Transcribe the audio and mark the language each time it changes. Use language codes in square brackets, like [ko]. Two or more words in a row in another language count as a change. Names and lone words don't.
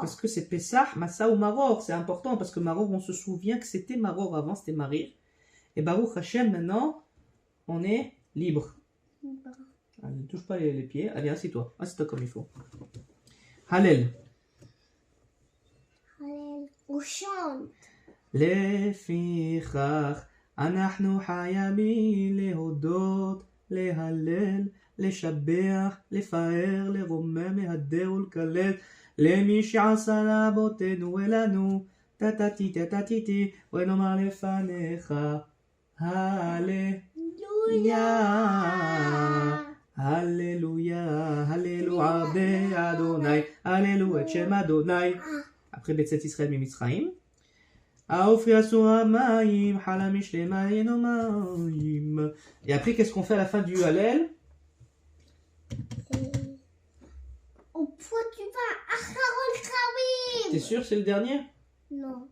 [fr] Parce que c'est Pessah, Massa ou Maror. C'est important parce que Maror, on se souvient que c'était Maror avant, c'était Marir. Et Baruch Hashem, maintenant, on est libre. Allez, ne touche pas les pieds. Allez, assieds-toi. Assieds-toi comme il faut. Hallel. Allez, on chante. [he] לפיכך אנחנו חייבים להודות, להלל, לשבח, לפאר, לרומם, להדר ולקלל למי שעשה לאבותינו ולנו, טטטי טטטי, ונאמר לפניך, הללויה, הללויה, הללויה באדוני, הללו את שם אדוני. [fr] Après Betsat Israël ממצרים. Et après, qu'est-ce qu'on fait à la fin du Hallel? Au point du vin, Acharon Khavim. T'es sûr c'est le dernier? Non.